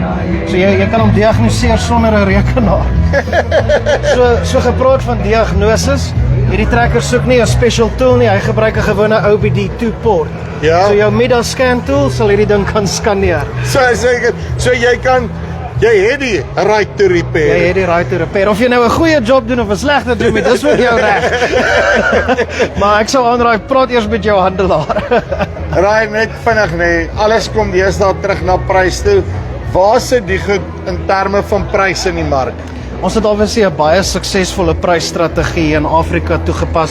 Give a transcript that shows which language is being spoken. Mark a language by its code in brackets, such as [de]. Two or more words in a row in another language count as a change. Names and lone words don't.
[af] So jy kan hom diagnoseer sonder 'n rekenaar. So gepraat van diagnoses, hierdie trekker soek nie 'n [en] special tool [af] nie, hy gebruik 'n gewone OBD2 port. Ja. So jou Midas [en] scan tool [af] sal hierdie ding kan skaneer. So jy het die [en] right to repair. [af] Jy het die [en] right to repair. [af] Of jy nou 'n goeie job doen of 'n slegte job doen, dis vir jou reg. Maar ek sou aanraai, praat eers met jou handelaar. Raai net vinnig nee, alles kom deesdae terug na prys toe. Waar sit die goed in terme van pryse in die mark? Ons het obviously 'n baie suksesvolle prysstrategie in Afrika toegepas.